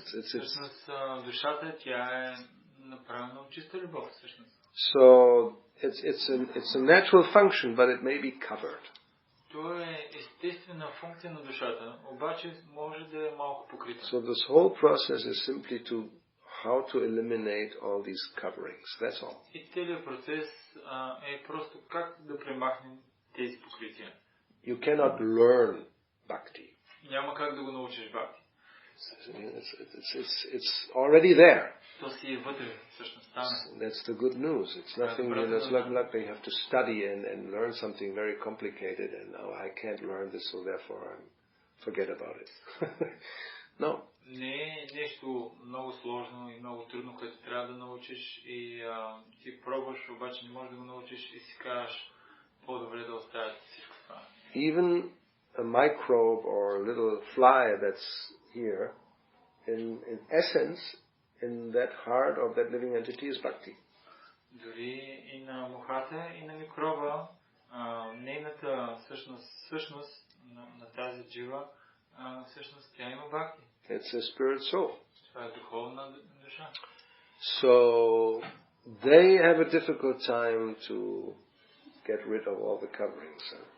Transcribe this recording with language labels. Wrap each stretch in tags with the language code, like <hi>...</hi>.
<bg>Всъщност душата, тя е направена от чиста любов, всъщност.</bg> <en>So it's a natural function, but it may be covered.</en> <bg>То е естествена функция на душата, обаче може да е малко покрита.</bg> <en>So this whole process is simply how to eliminate all these coverings. That's all.</en> <bg>И целият процес е просто как да премахнем тези покрития.</bg> <en>You cannot learn bhakti.</en> <bg>Няма как да го научиш бхакти.</bg> <en>It's already there.</en> <bg>То си е вътре, всъщност там.</bg> <en>That's the good news. It's nothing. It's like they have to study and learn something very complicated, and I can't learn this, so therefore forget about it. No.</en> <bg>Не е нещо много сложно и много трудно, което трябва да научиш и ти пробваш, обаче не можеш да го научиш и си кажеш по-добре да оставяш всичко това.</bg> <en>Even a microbe or a little fly that's here, in essence, in that heart of that living entity is bhakti.</en> <bg>Дори и на мухата, и на микроба, нейната същност на тази джива, всъщност тя има бхакти.</bg> <en>It's a spirit soul.</en> <bg>Това е духовна душа.</bg> <en>So they have a difficult time to get rid of all the coverings.</en>